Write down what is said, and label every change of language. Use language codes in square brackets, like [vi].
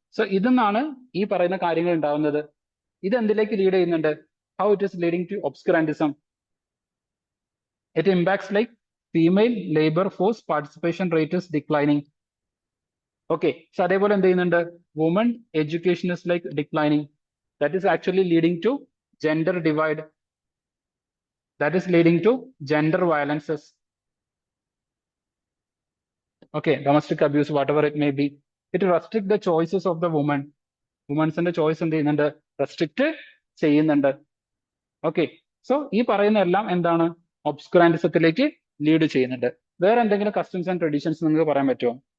[ml] So ഇതെന്നാണ് ഈ പറയുന്ന കാര്യങ്ങൾ ഉണ്ടാവുന്നത്. ഇത് എന്തിലേക്ക് ലീഡ് ചെയ്യുന്നുണ്ട്? [en] How it is leading to obscurantism. It impacts like female labour force participation rate is declining. Okay, so [ml] അതേപോലെ എന്ത് ചെയ്യുന്നുണ്ട്? [en] Woman education is like declining. That is actually leading to gender divide, that is leading to gender violences. Okay, domestic abuse, whatever it may be, it restrict the choices of the woman. [ml] Women's choice എന്ത് ചെയ്യുന്നുണ്ട്? Restrict ചെയ്യുന്നുണ്ട്. Okay, so ഈ പറയുന്ന എല്ലാം എന്താണ്? ഒബ്സ്കുറാന്റിസത്തിലേക്ക് lead ചെയ്യുന്നുണ്ട്. വേറെ എന്തെങ്കിലും കസ്റ്റംസ് ആൻഡ് ട്രഡീഷൻസ് നിങ്ങൾക്ക് പറയാൻ പറ്റുമോ?